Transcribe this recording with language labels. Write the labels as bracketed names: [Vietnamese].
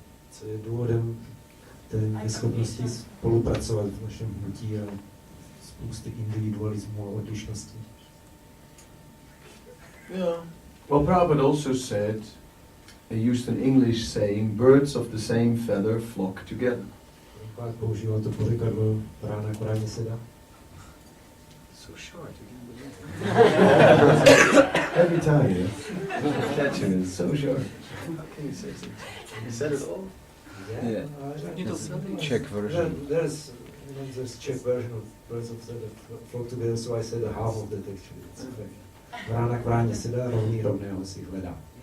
[Czech] Co je důvodem té neschopnosti spolupracovat v našem hnutí a spousty individualismu a odlišností? [English] Yeah. Well, Prabhupada also said, he used an English saying, birds of the same feather flock together. [Czech] Pak používal to pořekadlo rána k ráně sedá. [English] So short, you can't believe it. Every time, yeah. Catching it, so short. How can you say something? You said it all? Yeah. Czech version. There's Czech version of birds of feather flock together, so I said a half of that actually. It's okay. [Czech] Rána k ráně sedá, rovný rovného si hledá.